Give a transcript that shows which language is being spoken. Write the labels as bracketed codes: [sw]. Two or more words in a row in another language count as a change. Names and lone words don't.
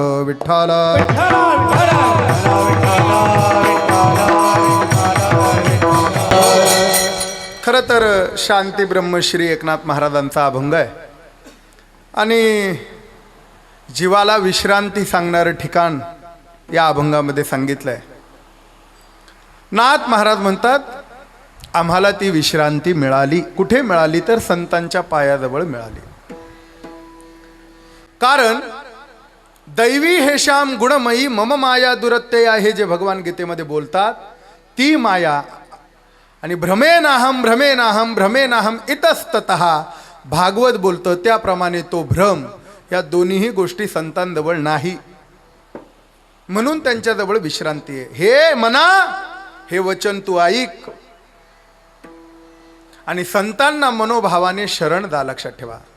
[mr] विठ्ठल खरं तर शांती ब्रह्मश्री एकनाथ महाराजांचा अभंग आहे आणि जीवाला विश्रांती सांगणारं ठिकाण या अभंगामध्ये सांगितलं आहे। नाथ महाराज म्हणतात, आम्हाला ती विश्रांती मिळाली, कुठे मिळाली तर संतांच्या पायाजवळ मिळाली। कारण [sa] दैवी हेशाम गुणमयी मम माया दुरत्यया [mr] हे जे भगवान गीतेमध्ये बोलतात ती माया, आणि [sa] भ्रमेनाहम भ्रमेनाहम भ्रमेनाहम इतस्ततः [mr] भागवत बोलतं त्याप्रमाणे तो भ्रम, या दोन्हीही गोष्टी संतांजवळ नाही, म्हणून त्यांच्याजवळ विश्रांती आहे। हे मना, हे वचन तू ऐक आणि संतांना मनोभावाने शरण जा, लक्षात ठेवा।